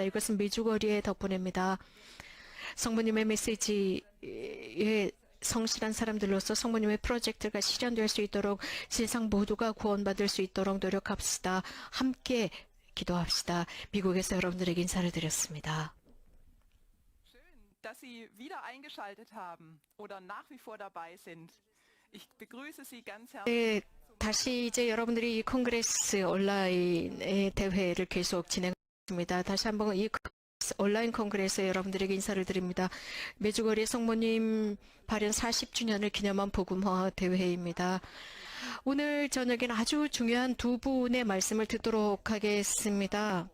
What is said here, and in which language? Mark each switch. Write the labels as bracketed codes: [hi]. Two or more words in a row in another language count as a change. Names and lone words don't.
[ko] 이것은 매주거리의 덕분입니다. 성모님의 메시지에 성실한 사람들로서 성모님의 프로젝트가 실현될 수 있도록 세상 모두가 구원받을 수 있도록 노력합시다. 함께 기도합시다. 미국에서 여러분들에게 인사를 드렸습니다. [de] dass Sie wieder eingeschaltet haben oder nach wie vor dabei sind. Ich begrüße Sie ganz herzlich. [ko] 다시 이제 여러분들이 이 컨그레스 온라인의 대회를 계속 진행합니다. 다시 한번 이 온라인 컨그레스에 여러분들에게 인사를 드립니다. 매주거리 성모님 발현 40주년을 기념한 복음화 대회입니다. 오늘 저녁에는 아주 중요한 두 분의 말씀을 듣도록 하겠습니다.